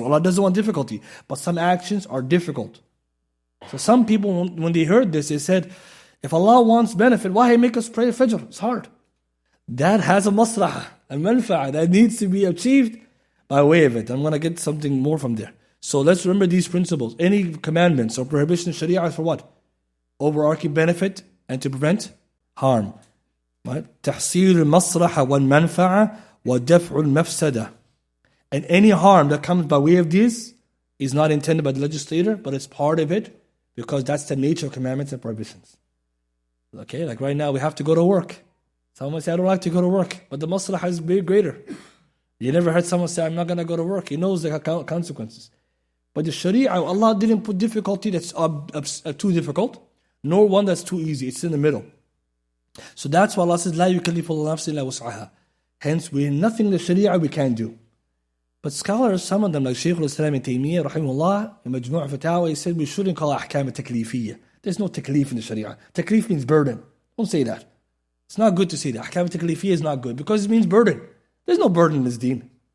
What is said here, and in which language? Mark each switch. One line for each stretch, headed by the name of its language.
English: Allah doesn't want difficulty. But some actions are difficult. So some people, when they heard this, they said, if Allah wants benefit, why He make us pray Fajr? It's hard. That has a maslahah, a manfa'ah, that needs to be achieved by way of it. I'm going to get something more from there. So let's remember these principles. Any commandments or prohibitions in Sharia is for what? Overarching benefit and to prevent harm. Right?
Arabic: تحصيل المصلحة والمنفعة ودفع المفسدة.
English: And any harm that comes by way of these is not intended by the legislator, but it's part of it because that's the nature of commandments and prohibitions. Okay, like right now we have to go to work. Someone say, I don't like to go to work, but the maslahah is way greater. You never heard someone say, I'm not going to go to work. He knows the consequences. But the Sharia, Allah didn't put difficulty that's too difficult, nor one that's too easy. It's in the middle. So that's why Allah says,
Arabic: لا يكلف الله نفسا إلا وسعها.
English: Hence, nothing in the Sharia we can't do. But scholars, some of them, like Shaykh al-Islam ibn Taymiyyah, rahimahullah, in Majmu' Fatawa, he said we shouldn't call it ahkam taklifiyya. There's no taklif in the Sharia. Taklif means burden. Don't say that. It's not good to say that. Ahkam taklifiyya is not good because it means burden. There's no burden in this deen.